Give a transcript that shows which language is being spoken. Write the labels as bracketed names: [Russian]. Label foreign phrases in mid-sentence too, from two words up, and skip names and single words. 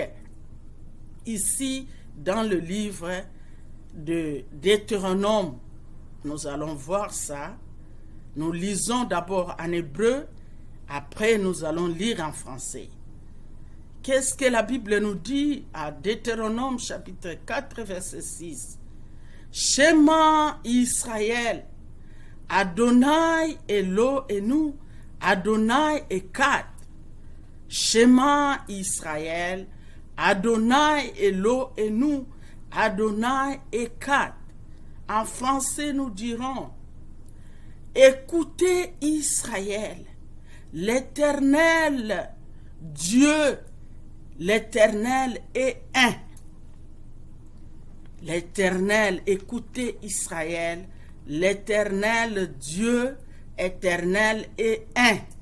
[French] Ici, dans le livre de Deutéronome, nous allons voir ça. Nous lisons d'abord en hébreu, après nous allons lire en français. Qu'est-ce que la Bible nous dit à Deutéronome chapitre 4, verset 6? [Hebrew] שמע ישראל ה' אלהינו ה' אחד. שמע ישראל ה' אלהינו ה' אחד. [French] En français, nous dirons: écoutez Israël, l'Éternel Dieu, l'Éternel est un. L'Éternel, écoutez Israël, l'Éternel Dieu, éternel est un.